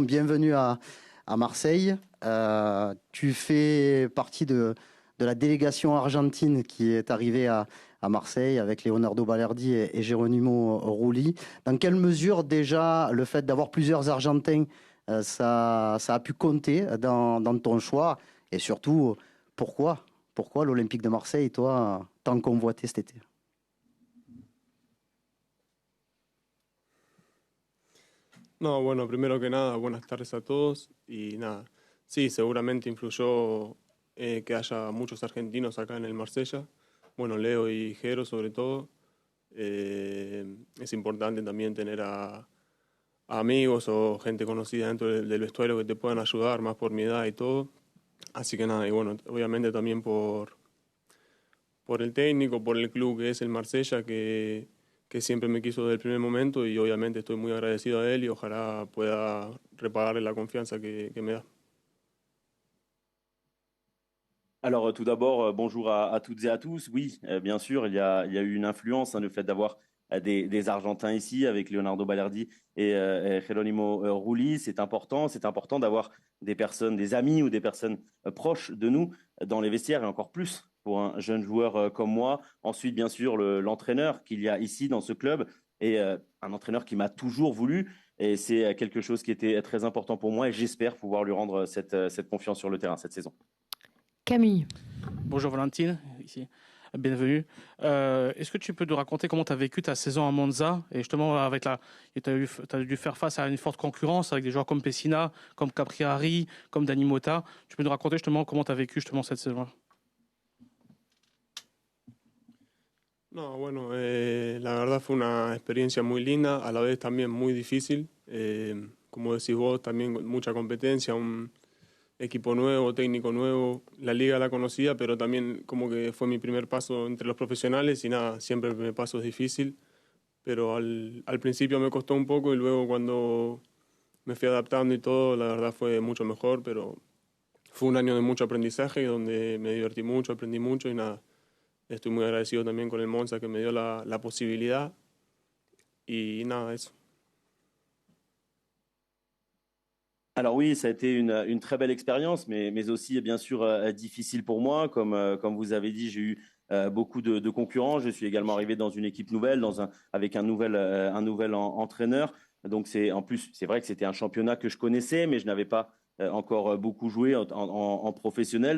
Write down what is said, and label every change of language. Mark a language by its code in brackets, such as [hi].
[fr] Bienvenue à Marseille. Tu fais partie de la délégation argentine qui est arrivée à Marseille avec Leonardo Balerdi et Geronimo Rulli. Dans quelle mesure déjà le fait d'avoir plusieurs Argentins, ça a pu compter dans ton choix? Et surtout, pourquoi l'Olympique de Marseille, toi, tant convoité cet été? [es] No, bueno, primero que nada, buenas tardes a todos y nada, sí, seguramente influyó que haya muchos argentinos acá en el Marsella, bueno, Leo y Jero sobre todo. Es importante también tener a amigos o gente conocida dentro del vestuario que te puedan ayudar, más por mi edad y todo. Así que nada, y bueno, obviamente también por el técnico, por el club que es el Marsella, que siempre me quiso desde el primer momento y obviamente estoy muy agradecido a él y ojalá pueda repagarle la confianza que me da. [fr] Alors tout d'abord, bonjour à toutes et à tous. Oui, bien sûr, il y a eu une influence, le fait d'avoir des Argentins ici avec Leonardo Balerdi et Geronimo Rulli. C'est important d'avoir des personnes, des amis ou des personnes proches de nous dans les vestiaires et encore plus pour un jeune joueur comme moi. Ensuite, bien sûr, l'entraîneur qu'il y a ici dans ce club et un entraîneur qui m'a toujours voulu. Et c'est quelque chose qui était très important pour moi et j'espère pouvoir lui rendre cette confiance sur le terrain cette saison. Camille. Bonjour Valentine, ici. Bienvenue. Est-ce que tu peux nous raconter comment tu as vécu ta saison à Monza et justement tu as dû faire face à une forte concurrence avec des joueurs comme Pessina, comme Capriari, comme Dani Mota. Tu peux nous raconter justement comment tu as vécu justement cette saison? [es] No, bueno, la verdad fue una experiencia muy linda, a la vez también muy difícil. Como decís vos, también mucha competencia, un equipo nuevo, técnico nuevo. La liga la conocía, pero también como que fue mi primer paso entre los profesionales y nada, siempre el primer paso es difícil. Pero al principio me costó un poco y luego cuando me fui adaptando y todo, la verdad fue mucho mejor, pero fue un año de mucho aprendizaje donde me divertí mucho, aprendí mucho y nada. Estoy muy agradecido también con el Monza que me dio la posibilidad y nada, eso. [fr] Alors oui, ça a été une très belle expérience, mais aussi bien sûr difficile pour moi. Comme vous avez dit, j'ai eu beaucoup de concurrents. Je suis également arrivé dans une équipe nouvelle, avec un nouvel entraîneur. Donc c'est vrai que c'était un championnat que je connaissais, mais je n'avais pas encore beaucoup joué en professionnel.